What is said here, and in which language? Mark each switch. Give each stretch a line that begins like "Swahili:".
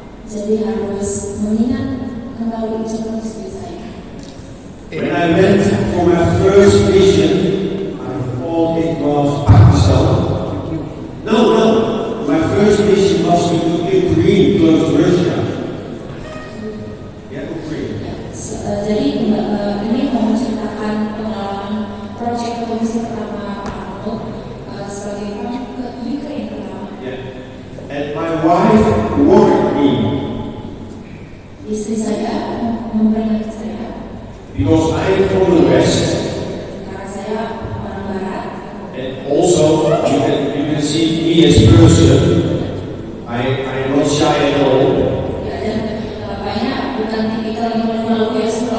Indonesian: Jadi harus mengingat kembali ucapan istri saya.
English: When I went for my first mission, I thought it was Pakistan. No. My first mission was to Ukraine, close to Russia. Yeah, Ukraine.
Indonesian: Jadi ini mau menceritakan pengalaman proyek komisi pertama Arnold sebagai proyek ke Ukraine pertama.
English: Yeah. And my wife warned me.
Indonesian: Istri saya memperingatkan saya.
English: Because I am from the West.
Indonesian: Karena saya orang Barat.
English: And also, you can see me as a person. I'm not shy at all.
Indonesian: Ya, dan banyak bukan tipikal yang malu ya